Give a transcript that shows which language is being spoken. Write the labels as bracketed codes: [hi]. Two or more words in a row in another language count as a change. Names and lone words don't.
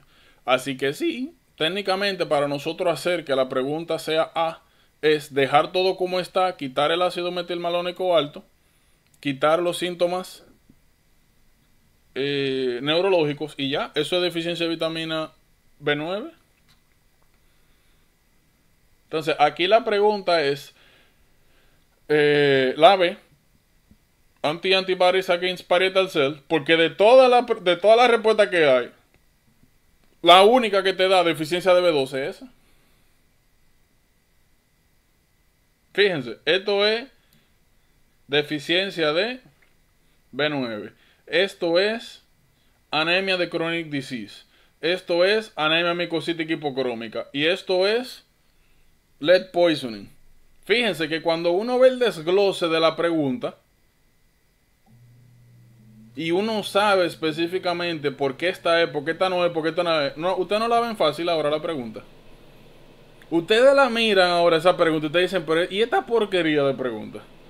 [es] Así que sí, técnicamente para nosotros hacer que la pregunta sea es dejar todo como está, quitar el ácido metilmalónico alto, quitar los síntomas neurológicos y ya, eso es deficiencia de vitamina B9. Entonces, aquí la pregunta es, la B, [en] antibodies against parietal cell, [es] porque de todas las respuestas que hay, la única que te da deficiencia de B12 es esa. Fíjense, esto es deficiencia de B9. Esto es anemia de [en] chronic disease. [es] Esto es anemia micocítica hipocrómica. Y esto es [en] lead poisoning. [es] Fíjense que cuando uno ve el desglose de la pregunta y uno sabe específicamente por qué esta es, por qué esta no es, por qué esta no es, usted no la ven fácil ahora la pregunta. Ustedes la miran ahora esa pregunta y ustedes dicen, pero ¿y esta porquería de pregunta?